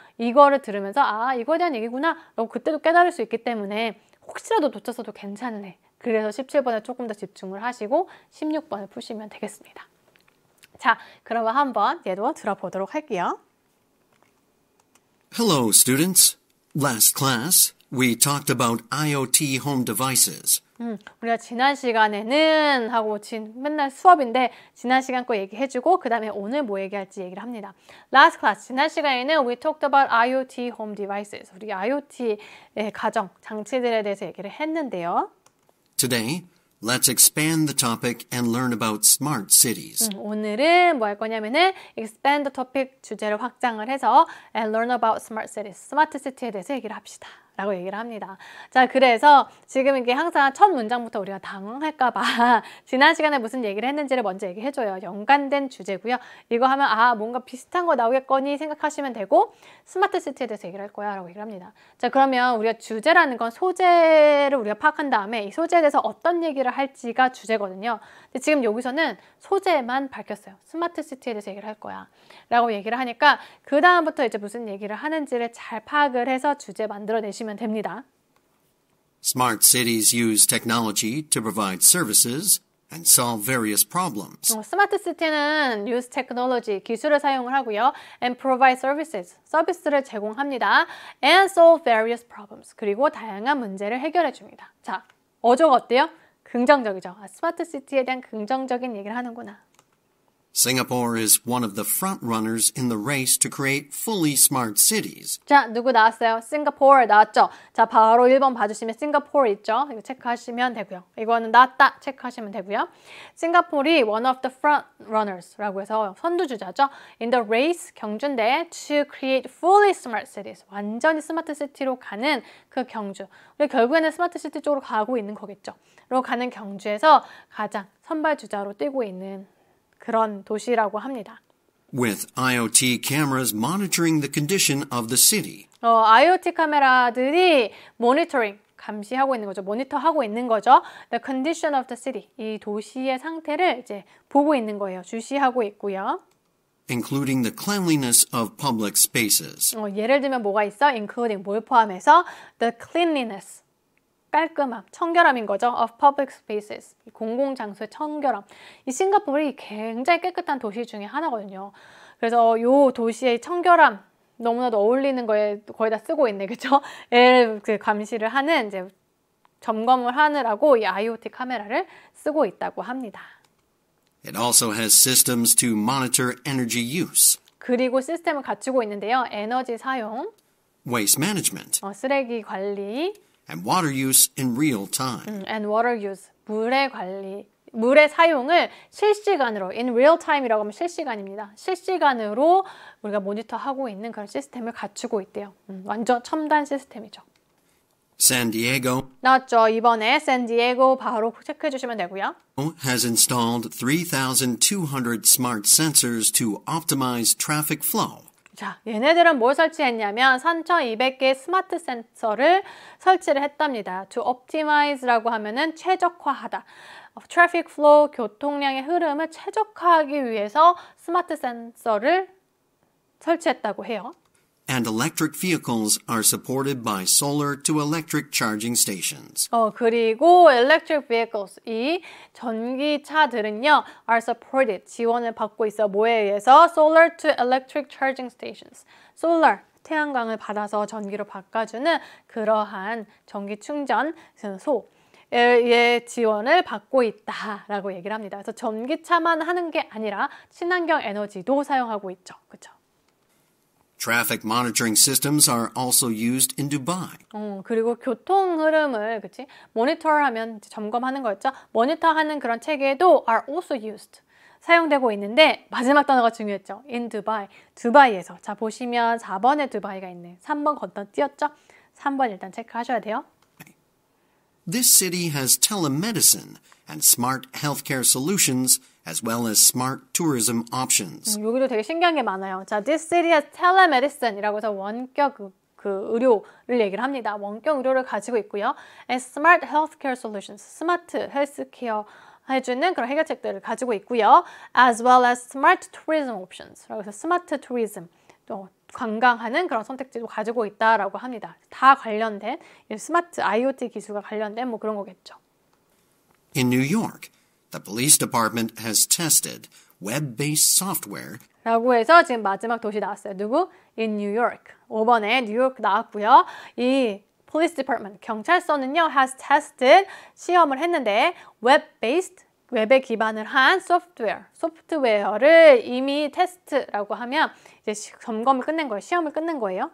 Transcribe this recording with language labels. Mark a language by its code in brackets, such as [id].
[ko] 이거를 들으면서 아 이거에 대한 얘기구나 라고 그때도 깨달을 수 있기 때문에 혹시라도 놓쳤어도 괜찮네. 그래서 17번에 조금 더 집중을 하시고 16번을 푸시면 되겠습니다. 자, 그러면 한번 얘도 들어보도록 할게요. [en] Hello, students. Last class, we talked about IoT home devices. [ko] 우리가 지난 시간에는 하고 맨날 수업인데 지난 시간 거 얘기해주고 그 다음에 오늘 뭐 얘기할지 얘기를 합니다. [en] Last class, [ko] 지난 시간에는 [en] we talked about IoT home devices. [ko] 우리 IoT 가정, 장치들에 대해서 얘기를 했는데요. [en] Today, let's expand the topic and learn about smart cities. [ko] 오늘은 뭐 할 거냐면은 [en] expand the topic [ko] 주제를 확장을 해서 [en] and learn about smart cities, [ko] 스마트 시티에 대해서 얘기를 합시다. 라고 얘기를 합니다. 자, 그래서 지금 이게 항상 첫 문장부터 우리가 당황할까봐 지난 시간에 무슨 얘기를 했는지를 먼저 얘기해줘요. 연관된 주제고요. 이거 하면 아, 뭔가 비슷한 거 나오겠거니 생각하시면 되고 스마트 시티에 대해서 얘기를 할 거야 라고 얘기를 합니다. 자, 그러면 우리가 주제라는 건 소재를 우리가 파악한 다음에 이 소재에 대해서 어떤 얘기를 할지가 주제거든요. 근데 지금 여기서는 소재만 밝혔어요. 스마트 시티에 대해서 얘기를 할 거야 라고 얘기를 하니까 그 다음부터 이제 무슨 얘기를 하는지를 잘 파악을 해서 주제 만들어내시면 됩니다. [en] Smart cities use technology to provide services and solve various problems. [ko] 스마트 시티는 [en] use technology, [ko] 기술을 사용을 하고요. [en] and provide services, [ko] 서비스를 제공합니다. [en] and solve various problems, [ko] 그리고 다양한 문제를 해결해 줍니다. 자, 어조가 어때요? 긍정적이죠. 스마트 시티에 대한 긍정적인 얘기를 하는구나. [en] Singapore is one of the front runners in the race to create fully smart cities. [ko] 자, 누구 나왔어요? 싱가포르 나왔죠? 자, 바로 1번 봐주시면 싱가포르 있죠? 이거 체크하시면 되고요. 이거는 나왔다 체크하시면 되고요. 싱가포르이 [en] one of the front runners [ko] 라고 해서 선두주자죠. [en] in the race, [ko] 경주인데 [en] to create fully smart cities, [ko] 완전히 스마트 시티로 가는 그 경주. 우리 결국에는 스마트 시티 쪽으로 가고 있는 거겠죠. 로 가는 경주에서 가장 선발주자로 뛰고 있는 그런 도시라고 합니다. [en] With IoT cameras monitoring the condition of the city. [ko] IoT 카메라들이 모니터링, 감시하고 있는 거죠. 모니터하고 있는 거죠. [en] The condition of the city, [ko] 이 도시의 상태를 이제 보고 있는 거예요. 주시하고 있고요. [en] Including the cleanliness of public spaces. [ko] 예를 들면 뭐가 있어? Including 뭘 포함해서? [en] The cleanliness. [ko] 깔끔함, 청결함인 거죠. [en] of public spaces, [ko] 공공장소의 청결함. 이 싱가포르이 굉장히 깨끗한 도시 중에 하나거든요. 그래서 이 도시의 청결함 너무나도 어울리는 거에 거의 다 쓰고 있네, 그렇죠? 얘를 감시를 하는 이제 점검을 하느라고 이 IoT 카메라를 쓰고 있다고 합니다. [en] It also has systems to monitor energy use. [ko] 그리고 시스템을 갖추고 있는데요. 에너지 사용, [en] Waste management. [ko] 쓰레기 관리, [en] And water use in real time. and water use, [ko] 물의 관리, 물의 사용을 실시간으로, [en] in real time [ko] 이라고 하면 실시간입니다. 실시간으로 우리가 모니터하고 있는 그런 시스템을 갖추고 있대요. 완전 첨단 시스템이죠. [en] San Diego [ko] 나왔죠. 이번에 샌디에고 바로 체크해 주시면 되고요. [en] has installed 3,200 smart sensors to optimize traffic flow. [ko] 자, 얘네들은 뭘 설치했냐면 3,200개의 스마트 센서를 설치를 했답니다. [en] To optimize [ko] 라고 하면은 최적화하다. [en] Traffic flow, [ko] 교통량의 흐름을 최적화하기 위해서 스마트 센서를 설치했다고 해요. [en] And electric vehicles are supported by solar to electric charging stations. [ko] 그리고 [en] electric vehicles, [ko] 이 전기차들은요, [en] are supported, [ko] 지원을 받고 있어. 뭐에 의해서? [en] Solar to electric charging stations. [ko] Solar, 태양광을 받아서 전기로 바꿔주는 그러한 전기 충전소의 지원을 받고 있다라고 얘기를 합니다. 그래서 전기차만 하는 게 아니라 친환경 에너지도 사용하고 있죠. 그렇죠? [en] Traffic monitoring systems are also used in Dubai. [ko] 그리고 교통 흐름을 모니터하면 점검하는 거였죠. 모니터하는 그런 체계도 [en] are also used. [ko] 사용되고 있는데 마지막 단어가 중요했죠. [en] in Dubai. [ko] 두바이에서. 자, 보시면 4번에 두바이가 있네. 3번 건너뛰었죠? 3번 일단 체크하셔야 돼요. [en] This city has telemedicine and smart healthcare solutions as well as smart tourism options. [ko] 여기도 되게 신기한 게 많아요. 자, [en] this city has telemedicine [ko] 이라고 해서 원격 그 의료를 얘기를 합니다. 원격 의료를 가지고 있고요. [en] and smart healthcare solutions, [ko] 스마트 헬스케어 해주는 그런 해결책들을 가지고 있고요. [en] as well as smart tourism options. [ko] 라고 해서 스마트 투리즘, 또 관광하는 그런 선택지도 가지고 있다라고 합니다. 다 관련된 스마트 IoT 기술과 관련된 뭐 그런 거겠죠. [en] In New York, the police department has tested web-based software [ko] 라고 해서 지금 마지막 도시 나왔어요. 누구? [en] In New York. [ko] 5번에 뉴욕 나왔고요. 이 [en] police department, [ko] 경찰서는요, [en] has tested, [ko] 시험을 했는데 web-based, 웹에 기반을 한 소프트웨어를 이미 테스트라고 하면 이제 점검을 끝낸 거예요. 시험을 끝낸 거예요.